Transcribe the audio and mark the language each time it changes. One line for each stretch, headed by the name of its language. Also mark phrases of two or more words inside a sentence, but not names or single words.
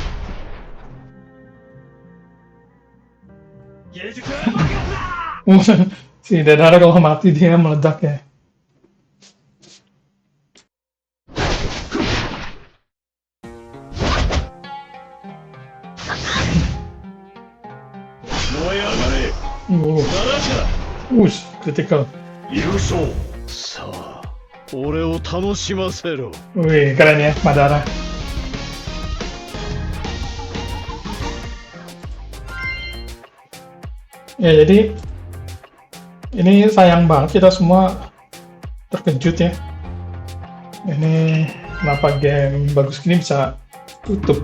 Indonesian: Si Deidara kalau mati dia meledak ya. Wush, critical.
Japanese: 優勝さあ俺を楽しませろ
Indonesian: Wih, keren ya, Madara. Ya, jadi ini sayang banget kita semua terkejut ya. Ini kenapa game bagus gini bisa tutup.